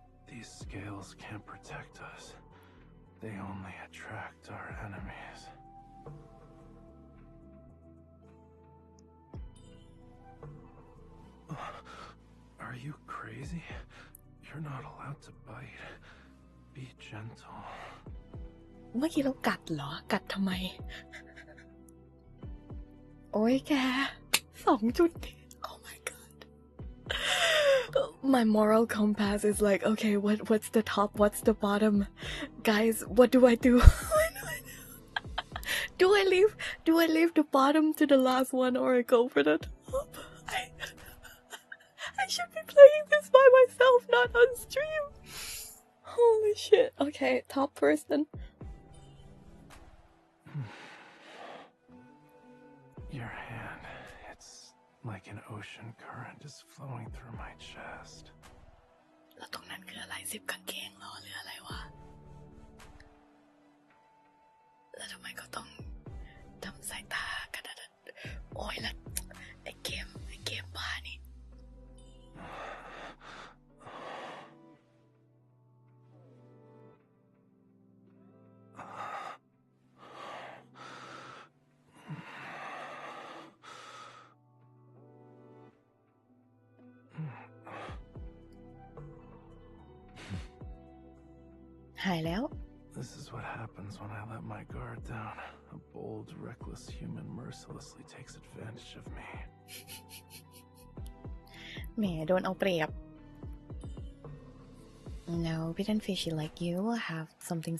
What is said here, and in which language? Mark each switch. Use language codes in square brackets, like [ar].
[en] These scales can't protect us. They only attract our enemies. Are you crazy? You're not allowed to bite. Be gentle. [th] เมื่อกี้เรากัดเหรอ กัดทำไม โอ้ยแก2 จุด [en] Oh my god. My moral compass is like, okay, what's the top, what's the bottom? Guys, what do I do? Do I leave the bottom to the last one or I go for the top? I should be playing this by myself, not on stream. Holy shit. Okay, top first then. Your hand, it's like an ocean current is flowing through my chest. [th] แล้วตรงนั้นคืออะไรซิปกางเกงเหรอหรืออะไรวะ แล้วทำไมก็ต้องทำสายตาขนาดนั้นโอ้ยแล้วไอ้เกมบ้านี่ หายแล้ว [en] This is what happens when I let my guard down. A bold, reckless human mercilessly takes advantage of me. [th] แหมโดนเอาเปรียบ [en] No, bit and fishy like you will have something